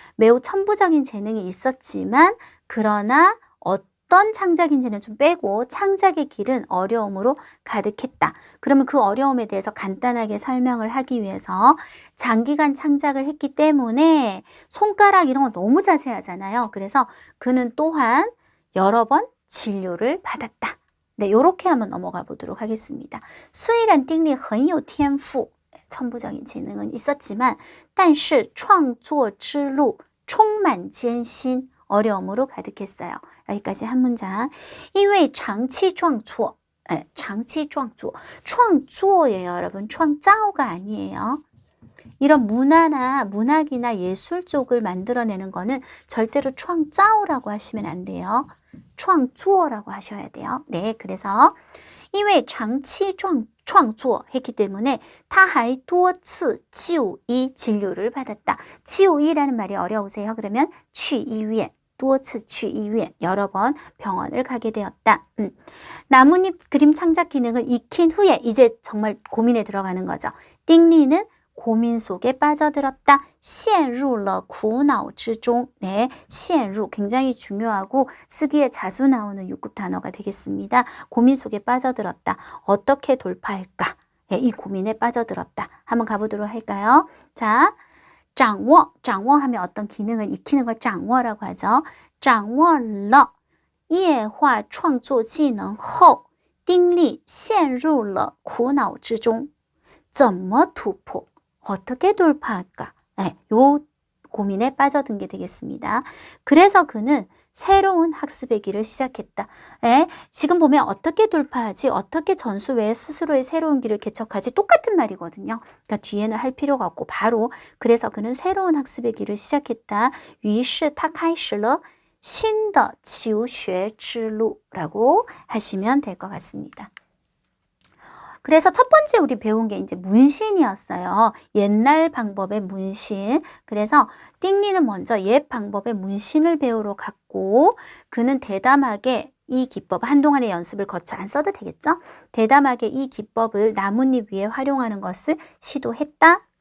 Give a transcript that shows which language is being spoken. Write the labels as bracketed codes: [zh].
[ko] 매우 천부적인 재능이 있었지만 그러나 어떤 창작인지는 좀 빼고 창작의 길은 어려움으로 가득했다. 그러면 그 어려움에 대해서 간단하게 설명을 하기 위해서 장기간 창작을 했기 때문에 손가락 이런 거 너무 자세하잖아요. 그래서 그는 또한 여러 번 진료를 받았다. 네, 요렇게 한번 넘어가 보도록 하겠습니다. [zh] 虽然丁力很有天赋 [ko] 천부적인 재능은 있었지만 [zh] 但是创作之路充满艰辛 [ko] 어려움으로 가득했어요. 여기까지 한 문장. [zh] 因为长期创作 长期创作 创作예요, 여러분. [ko] 创造가 아니에요. 이런 문학이나 예술 쪽을 만들어내는 거는 절대로 创造라고 하시면 안 돼요. 创作라고 하셔야 돼요. 네, 그래서 [zh] 因为长期创作 [ko] 했기 때문에 [zh] 他还多次就医 [ko] 진료를 받았다. 就医라는 말이 어려우세요? 그러면 [zh] 去医院 多次去医院 [ko] 여러 번 병원을 가게 되었다. 나뭇잎 그림 창작 기능을 익힌 후에 이제 정말 고민에 들어가는 거죠. 띵리는 고민 속에 빠져들었다. [zh] 陷入了苦恼之中. [ko] 네, 陷入 굉장히 중요하고 쓰기에 자주 나오는 6급 단어가 되겠습니다. 고민 속에 빠져들었다. 어떻게 돌파할까? 예, 이 고민에 빠져들었다. 한번 가보도록 할까요? 자, 掌握 하면 어떤 기능을 익히는 걸 掌握라고 하죠. [zh] 掌握了液化创作技能后丁力陷入了苦恼之中怎么突破 [ko] 어떻게 돌파할까? 네, 요 고민에 빠져든 게 되겠습니다. 그래서 그는 새로운 학습의 길을 시작했다. 네, 지금 보면 어떻게 돌파하지? 어떻게 전수 외에 스스로의 새로운 길을 개척하지? 똑같은 말이거든요. 그러니까 뒤에는 할 필요가 없고 바로 그래서 그는 새로운 학습의 길을 시작했다. [zh] 于是他开始了新的求学之路라고 [ko] 하시면 될 것 같습니다. 그래서 첫 번째 우리 배운 게 이제 문신이었어요. 옛날 방법의 문신. 그래서 띵리는 먼저 옛 방법의 문신을 배우러 갔고 그는 대담하게 이 기법, 한동안의 연습을 거쳐 안 써도 되겠죠? 대담하게 이 기법을 나뭇잎 위에 활용하는 것을 시도했다.